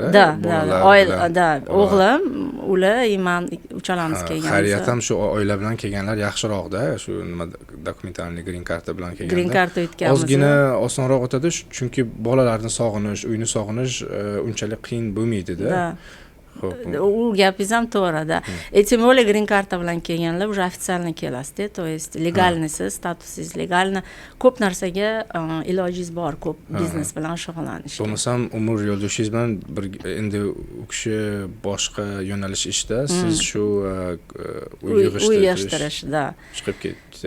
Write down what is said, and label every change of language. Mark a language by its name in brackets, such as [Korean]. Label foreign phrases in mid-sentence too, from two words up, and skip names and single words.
[Uzbek] o'g'lim, ular, men uchalamiz kelganmiz. Xayriyat ham shu oila bilan kelganlar yaxshiroq-da, shu nima dokumentalniy green karta bilan kelganlar. Green karta o'tganmiz. Ozgina osonroq o'tadi, chunki bolalarni sog'inish, uyni sog'inish unchalik qiyin bo'lmaydi-da. u gapingiz ham to'g'ri-da. [Russian] Тем более [Uzbek] green karta bilan kelganlar [Russian] уже официально [Uzbek] kelasizda, [Russian] то есть [Uzbek] legalnisiz, statusingiz legalni, ko'p narsaga ilojingiz bor, ko'p biznes bilan shug'ullanishga. Bo'lmasam umr yo'ldoshingiz bilan endi u kishi boshqa yo'nalish ishda, siz shu uy yig'ishtirish chiqib ketdi.